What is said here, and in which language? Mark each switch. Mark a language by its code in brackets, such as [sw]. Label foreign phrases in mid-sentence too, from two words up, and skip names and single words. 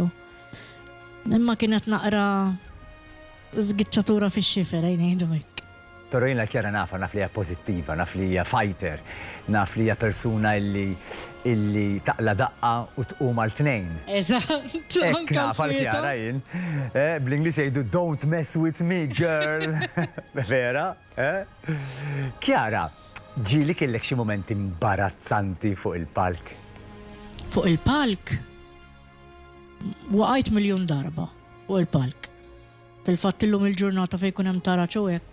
[mt] Imma kienet naqra żgiċċatura fix-xifer ngħidu hekk. Pero jina Chiara naf li hija pozittiva, naf li hija fighter, naf li hija persuna illi taqla daqqa u tqum għal-tnejn. Eżatt. Ekk naf għal-Chiara jien. Bl-Inglis jgħidu [en] don't mess with me, girl. [mt] Vera? Chiara, ġili kellek xi momenti imbarazzanti fuq il-palk? Fuq il-palk? Waqajt miljon darba fuq il-palk. Fil-fatt illum il-ġurnata fejn kun hemm tara hekk.